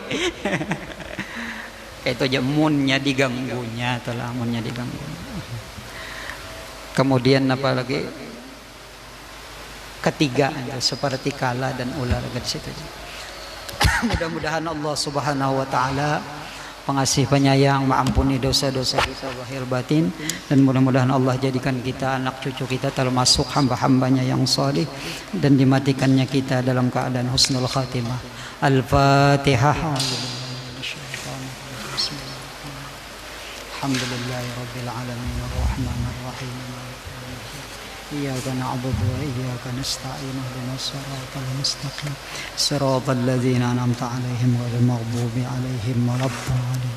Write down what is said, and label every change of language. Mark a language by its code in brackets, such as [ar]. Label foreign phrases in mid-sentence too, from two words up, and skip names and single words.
[bjn] Itu aja munnya diganggunya telah munnya diganggu. [id] Kemudian apa lagi? Ketiga seperti kala dan ular di situ. Mudah-mudahan Allah [ar] سبحانه وتعالى [id] pengasih penyayang mengampuni dosa-dosa kita zahir batin dan mudah-mudahan Allah jadikan kita anak cucu kita termasuk hamba-hambanya yang salih dan dimatikannya kita dalam keadaan [ar] حسن الخاتمة. [id] Al-Fatihah. [ar] الحمد لله رب العالمين الرحمن الرحيم إياك نعبد وإياك نستعين اهدنا الصراط المستقيم صراط الذين أنعمت عليهم غير المغضوب عليهم ولا الضالين.